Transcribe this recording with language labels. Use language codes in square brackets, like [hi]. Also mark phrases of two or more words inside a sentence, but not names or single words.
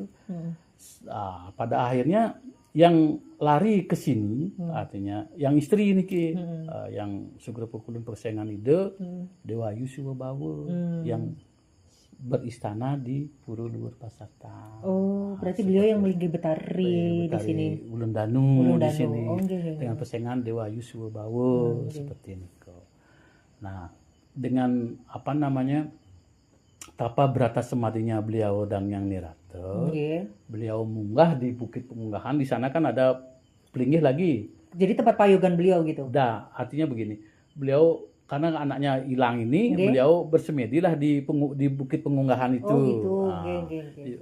[id] Pada akhirnya yang lari ke sini, artinya yang istri ini yang Sugrapakulun persengan ide, Dewa Yusuwa Bawa, yang beristana di Pura Luhur Pasatan. Oh, berarti beliau yang melinggi Betari di sini. Ulundanu di sini. Dengan persengan Dewa Yusuwa Bawa, seperti ini. Nah, dengan tapa berata semadinya beliau Dang Yang Nirata, beliau munggah di Bukit Pemunggahan. Di sana kan ada pelinggih lagi. Jadi tempat payogan beliau gitu? Artinya begini, beliau karena anaknya hilang ini, beliau bersemedilah di Bukit Pengunggahan itu. Oh gitu.